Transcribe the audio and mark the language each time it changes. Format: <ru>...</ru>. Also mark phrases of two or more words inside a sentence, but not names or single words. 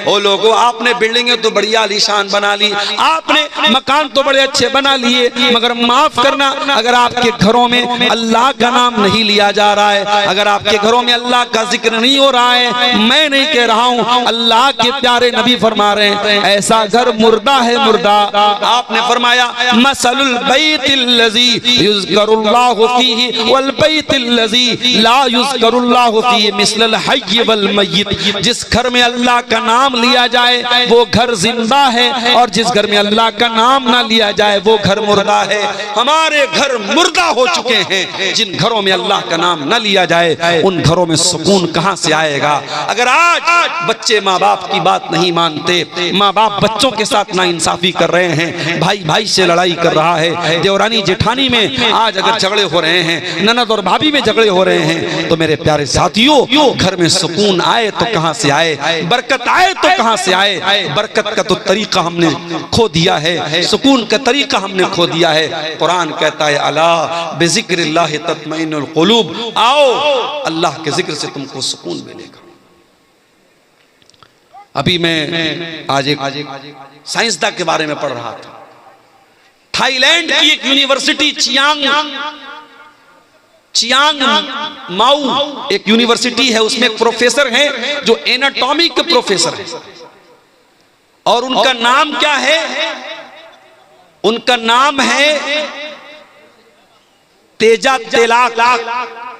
<hi>ओ लोगों, आपने बिल्डिंगें तो बड़ी आलीशान बना ली, आपने मकान तो बड़े अच्छे बना लिए, मगर माफ करना अगर आपके घरों में अल्लाह का नाम नहीं लिया जा रहा है, अगर आपके घरों में अल्लाह का जिक्र नहीं हो रहा है, मैं नहीं कह रहा हूं, अल्लाह के प्यारे नबी फरमा रहे हैं ऐसा घर मुर्दा है मुर्दा। आपने फरमाया</hi> <ar>مثل البيت الذي يذكر الله فيه والبيت الذي لا يذكر الله فيه مثل الحي والميت,</ar> <hi>जिस घर में अल्लाह का नाम लिया जाए वो घर जिंदा है, और जिस घर में अल्लाह का नाम ना लिया जाए वो घर मुर्दा है। हमारे घर मुर्दा हो चुके हैं, जिन घरों में अल्लाह का नाम ना लिया जाए उन घरों में सुकून कहां से आएगा। अगर आज बच्चे माँ बाप की बात नहीं मानते, माँ बाप बच्चों के साथ नाइंसाफी कर रहे हैं, भाई भाई से लड़ाई कर रहा है, देवरानी जेठानी में आज अगर झगड़े हो रहे हैं, ननद और भाभी में झगड़े हो रहे हैं, तो मेरे प्यारे साथियों घर में सुकून आए तो कहां से आए, बरकत आए तो कहां से आए। बरकत का तो तरीका हमने खो दिया है, सुकून का तरीका हमने खो दिया है। कुरान कहता है</hi> <ar>ألا بذكر الله تطمئن القلوب,</ar> <hi>आओ अल्लाह के जिक्र से तुमको सुकून मिलेगा। अभी मैं आज एक साइंसदान के बारे में पढ़ रहा था। थाईलैंड की एक यूनिवर्सिटी चियांग माऊ एक यूनिवर्सिटी है, उसमें एक प्रोफेसर हैं जो एनाटॉमी के प्रोफेसर हैं, और उनका नाम क्या है, उनका नाम है तेजा तेलाक।</hi>